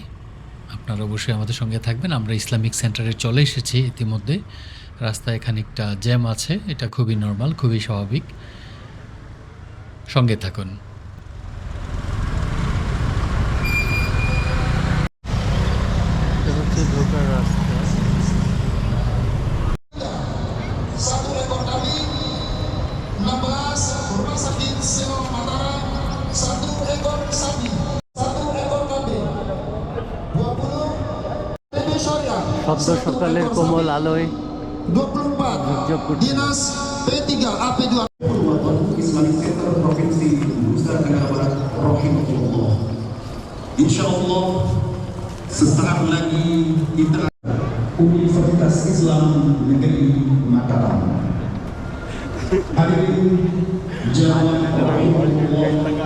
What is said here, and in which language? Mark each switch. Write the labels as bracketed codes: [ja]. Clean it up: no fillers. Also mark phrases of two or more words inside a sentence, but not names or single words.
[bn] আপনারা অবশ্যই আমাদের সঙ্গে থাকবেন। আমরা ইসলামিক সেন্টারে চলে এসেছি ইতিমধ্যে। রাস্তায় খানিকটা জ্যাম আছে, এটা খুবই নরমাল, খুবই স্বাভাবিক। সঙ্গে থাকুন। এটা হচ্ছে ঢোকার রাস্তা। [id] Satu ekor kambing, 16 rumah sakit Selo Mataram, satu ekor sapi, satu ekor kambing, 20 TB Syariah, [bn] সদ্য সকালের কোমল আলোয় 24 ঝকঝক করছে। [id] Dinas P3 AP2 Islamic Center Provinsi Nusa Tenggara Barat rahimahullah. Insyaallah sesaat lagi kita Universitas Islam Negeri Mataram. Hadirin jamaah rahimahullah.